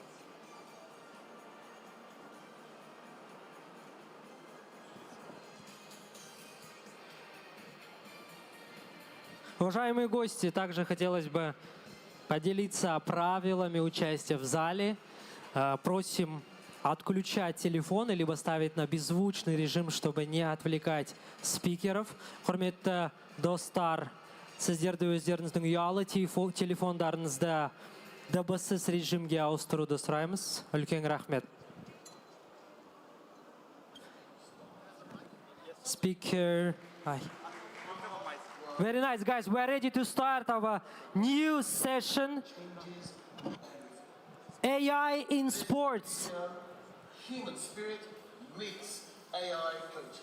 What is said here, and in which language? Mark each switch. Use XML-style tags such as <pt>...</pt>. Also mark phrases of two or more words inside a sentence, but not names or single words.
<ru>Уважаемые гости, также хотелось бы поделиться правилами участия в зале. Просим отключать телефоны, либо ставить на беззвучный режим, чтобы не отвлекать спикеров.</ru> <kk>Құрметті достар, сіздерді өздеріңіздің ұялы телефондарыңызды дыбыссыз режимге ауыстыруды сұраймыз. Үлкен рахмет.</kk> <en>Speaker. Very nice, guys. We are ready to start our new session. AI in sports. Human spirit meets AI coaching.</en>